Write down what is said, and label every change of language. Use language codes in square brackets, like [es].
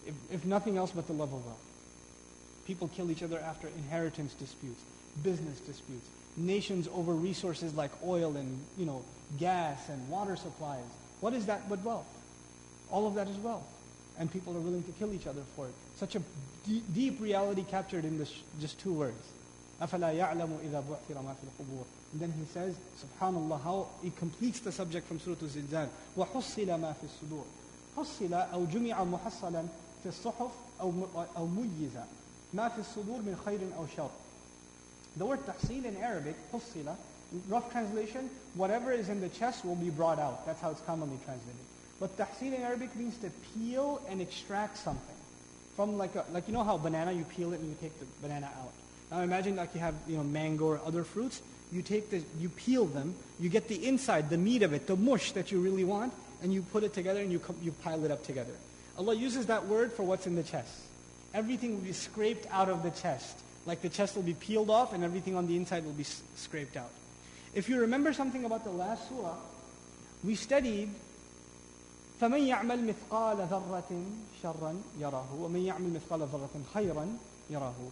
[en] If nothing else but the love of wealth. People kill each other after inheritance disputes, business disputes, nations over resources like oil and gas and water supplies. What is that but wealth? All of that is wealth. And people are willing to kill each other for it. Such a deep reality captured in this just two words. [ar] أَفَلَا يَعْلَمُ إِذَا بُعْثِرَ مَا فِي الْقُبُورِ. [en] And then he says, subhanallah, how he completes the subject from Surah Al-Zilzal. [ar] وَحُصِّلَ مَا فِي الصُّدُورِ. حُصِّلَ أو جُمِعَ مُحَصَّلًا في الصحف أو مُيِّزَ ما في الصدور من خير أو شر. [en] The word tahsil in Arabic, حُصِّلَ, rough translation, whatever is in the chest will be brought out. That's how it's commonly translated. But tahsil in Arabic means to peel and extract something. From like you know how banana, you peel it and you take the banana out. Now imagine like you have mango or other fruits. You peel them, you get the inside, the meat of it, the mush that you really want, and you put it together and you pile it up together. Allah uses that word for what's in the chest. Everything will be scraped out of the chest. Like the chest will be peeled off and everything on the inside will be scraped out. If you remember something about the last surah, we studied [ar] فَمَنْ يَعْمَلْ مِثْقَالَ ذَرَّةٍ شَرًّا يَرَهُ وَمَنْ يَعْمَلْ مِثْقَالَ ذَرَّةٍ خَيْرًا يَرَهُ.